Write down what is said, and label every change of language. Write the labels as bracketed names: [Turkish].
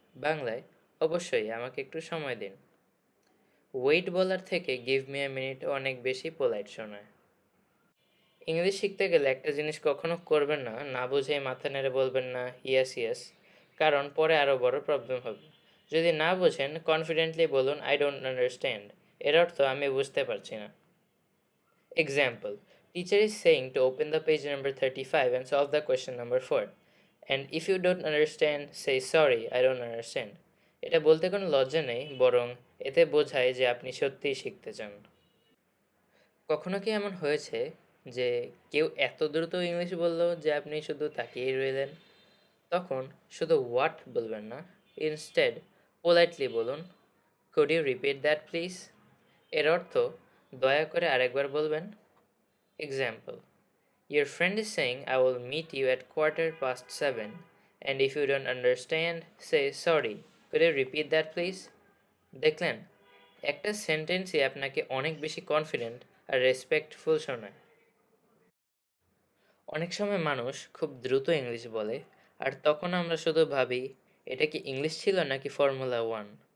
[Bangla] বাংলায়, অবশ্যই, আমাকে একটু সময় দিন। ওয়েট বলার থেকে [English] give me a minute [Bangla] অনেক বেশি পোলাইট শোনায়। ইংলিশ শিখতে গেলে একটা জিনিস কখনো করবেন না, না বুঝেই মাথা নেড়ে বলবেন না ইয়েস ইয়েস, কারণ পরে আরও বড় প্রবলেম হবে। যদি না বোঝেন কনফিডেন্টলি বলুন, [English] I don't understand. [Bangla] এর অর্থ, আমি বুঝতে পারছি না। [English] Example, teacher is saying to open the page number 35 and solve the question number 4. And if you don't understand, say sorry, I don't understand. [Bangla] এটা বলতে কোনো লজ্জা নেই, বরং এতে বোঝায় যে আপনি সত্যিই শিখতে চান। কখনো কি এমন হয়েছে যে কেউ এত দ্রুত ইংলিশ বলল যে আপনি শুধু তাকিয়েই রইলেন? তখন শুধু হোয়াট বলবেন না, ইনস্টেড পোলাইটলি বলুন, [English] Could you repeat that please? [Bangla] এর অর্থ, দয়া করে আরেকবার বলবেন। [English] Example, your friend is saying I will meet you at 7:15, and if you don't understand, say sorry. Could you repeat that please? [Bangla] দেখলেন, একটা সেন্টেন্সই আপনাকে অনেক বেশি কনফিডেন্ট আর রেসপেক্টফুল শোনায়। অনেক সময় মানুষ খুব দ্রুত ইংলিশ বলে, আর তখন আমরা শুধু ভাবি, এটা কি ইংলিশ ছিল নাকি ফর্মুলা 1?